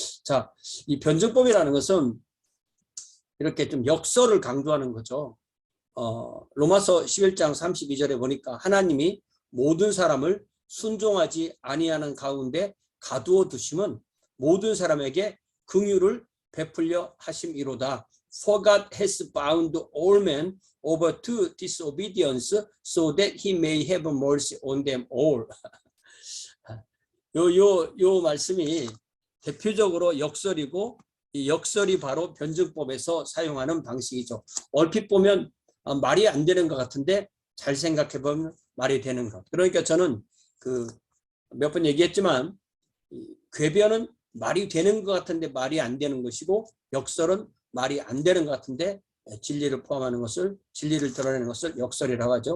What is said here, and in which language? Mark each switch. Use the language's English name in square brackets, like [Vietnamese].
[Korean] 자, 이 변증법이라는 것은 이렇게 좀 역설을 강조하는 거죠. 로마서 11장 32절에 보니까 하나님이 모든 사람을 순종하지 아니하는 가운데 가두어 두심은 모든 사람에게 긍휼을 베풀려 하심이로다. [English] For God has bound all men over to disobedience so that he may have mercy on them all. [Korean] 요 말씀이 대표적으로 역설이고, 이 역설이 바로 변증법에서 사용하는 방식이죠. 얼핏 보면 말이 안 되는 것 같은데 잘 생각해 보면 말이 되는 것. 그러니까 저는 몇 번 얘기했지만 궤변은 말이 되는 것 같은데 말이 안 되는 것이고, 역설은 말이 안 되는 것 같은데 진리를 포함하는 것을, 진리를 드러내는 것을 역설이라고 하죠.